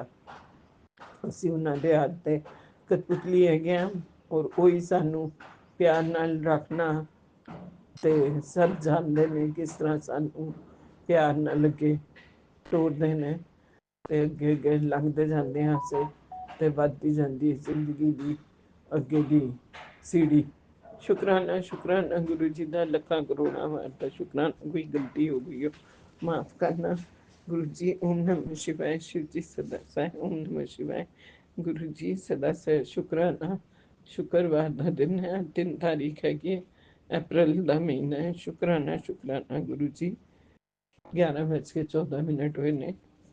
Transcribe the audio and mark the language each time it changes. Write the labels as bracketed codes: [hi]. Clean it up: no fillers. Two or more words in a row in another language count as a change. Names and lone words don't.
[pa] ਅਸੀਂ ਉਹਨਾਂ ਦੇ ਹੱਥ ਤੇ ਕਠਪੁਤਲੀ ਹੈਗੇ ਹਾਂ, ਔਰ ਉਹੀ ਸਾਨੂੰ ਪਿਆਰ ਨਾਲ ਰੱਖਣਾ ਤੇ ਸਭ ਜਾਣਦੇ ਨੇ ਕਿਸ ਤਰ੍ਹਾਂ ਸਾਨੂੰ ਪਿਆਰ ਨਾਲ ਅੱਗੇ ਤੋਰਦੇ ਨੇ ਤੇ ਅੱਗੇ ਅੱਗੇ ਲੰਘਦੇ ਜਾਂਦੇ ਹਾਂ ਅਸੀਂ ਤੇ ਵੱਧਦੀ ਜਾਂਦੀ ਜ਼ਿੰਦਗੀ ਦੀ ਅੱਗੇ ਦੀ ਸੀੜੀ। ਸ਼ੁਕਰਾਨਾ ਸ਼ੁਕਰਾਨਾ ਗੁਰੂ ਜੀ ਦਾ ਲੱਖਾਂ ਕਰੋੜਾਂ ਵਾਰ ਦਾ ਸ਼ੁਕਰਾਨਾ। ਕੋਈ ਗਲਤੀ ਹੋ ਗਈ ਹੋ ਮਾਫ ਕਰਨਾ ਗੁਰੂ ਜੀ। [hi] ओम नमः शिवाय। शिव जी सदा सहाय। ओम नमः शिवाय। गुरु जी सदा सहाय। शुक्राना शुक्रवार का दिन है, 3 तारीख हैगी अप्रैल का महीना है। शुक्राना शुक्राना गुरु जी। 11:14 हुए ने